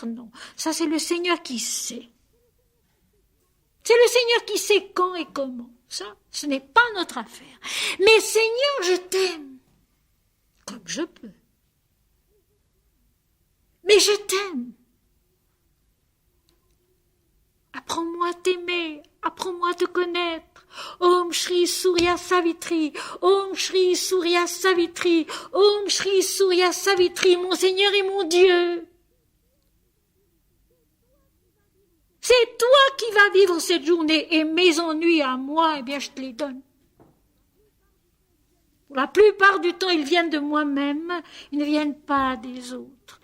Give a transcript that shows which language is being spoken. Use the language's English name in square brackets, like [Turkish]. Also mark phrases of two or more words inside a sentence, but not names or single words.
[French] Non, ça c'est le Seigneur qui sait. C'est le Seigneur qui sait quand et comment. Ça, ce n'est pas notre affaire. Mais Seigneur, je t'aime. Comme je peux. Mais je t'aime. Apprends-moi à t'aimer, apprends-moi à te connaître. [Sanskrit] ॐ श्री सूर्य सावित्री, ॐ श्री सूर्य सावित्री, ॐ श्री सूर्य सावित्री, [French] mon Seigneur et mon Dieu. C'est toi qui vas vivre cette journée et mes ennuis à moi, eh bien je te les donne. Pour la plupart du temps, ils viennent de moi-même, ils ne viennent pas des autres.